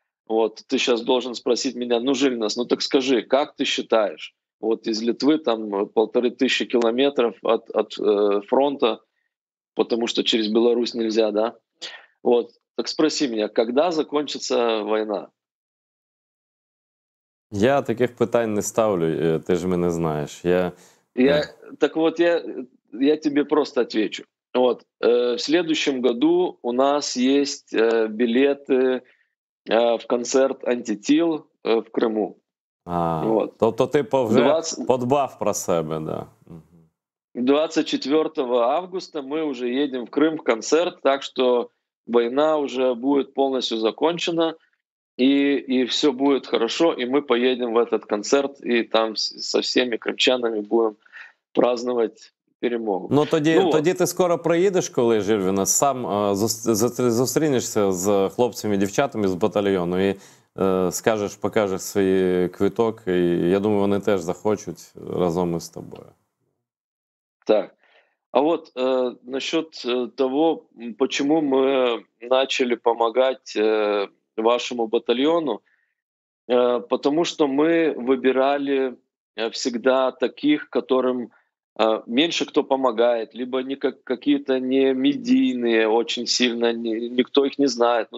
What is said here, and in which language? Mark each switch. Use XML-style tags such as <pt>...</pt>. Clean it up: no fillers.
<ru>Вот ты сейчас должен спросить меня, ну, Жильнас, ну так скажи, как ты считаешь? Вот из Литвы там 1500 километров от фронта, потому что через Беларусь нельзя, да? Вот, так спроси меня, когда закончится война?</ru> <uk>Я таких питань не ставлю, ти ж мене знаєш.</uk> <ru>Я, так вот, я тебе просто отвечу. Вот, в следующем году у нас есть билеты в концерт «Антитил» в Крыму. Вот.</ru> <uk>Тобто ти вже 20 подбав про себе, да.</uk> <ru>24 августа мы уже едем в Крым в концерт, так что война уже будет полностью закончена, и все будет хорошо, и мы поедем в этот концерт, и там со всеми крымчанами будем праздновать перемогу.</ru> <uk>Ну тоді, Ну, тоді ти скоро приїдеш, коли Жильвіна, сам зустрінешся з хлопцями і дівчатами з батальйону і скажеш, покажеш свій квиток, і я думаю, вони теж захочуть разом із тобою. так.</uk> <ru>А вот насчет того, почему мы начали помогать вашему батальону, потому что мы выбирали всегда таких, которым меньше кто помогает, либо они какие-то не медийные очень сильно, никто их не знает.</ru>